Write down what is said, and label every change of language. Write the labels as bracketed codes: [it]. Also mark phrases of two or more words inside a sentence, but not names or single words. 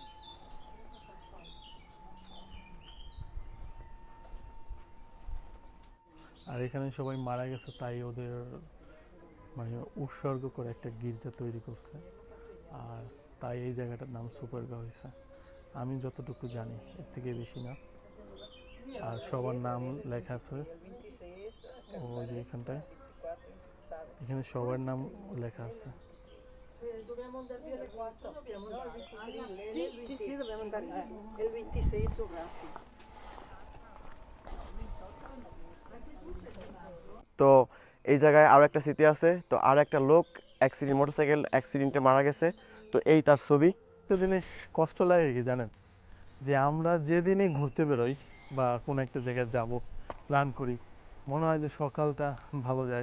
[bn] আর এখানে সবাই মারা গেছে, তাই ওদের মানে উৎসর্গ করে একটা গির্জা তৈরি করছে। আর তাই এই জায়গাটার নাম সুপারগা হয়েছে, আমি যতটুকু জানি, এর থেকে বেশি না। আর সবার নাম লেখা আছে ওই যে এখানটায়, এখানে সবার নাম লেখা আছে। [it] Dobbiamo andare via alle 4? Dobbiamo andare al 23? Sì, sì, dobbiamo andare il 26 sopra. [bn] তো এই জায়গায় আরও একটা স্মৃতি আছে। তো আর একটা লোক মোটরসাইকেল অ্যাক্সিডেন্টে মারা গেছে। তো এই তার ছবি। একটা জিনিস কষ্ট লাগে কি জানেন, যে আমরা যেদিনই ঘুরতে বেরোই বা কোনো একটা জায়গায় যাব প্ল্যান করি, মনে হয় যে সকালটা ভালো যায়।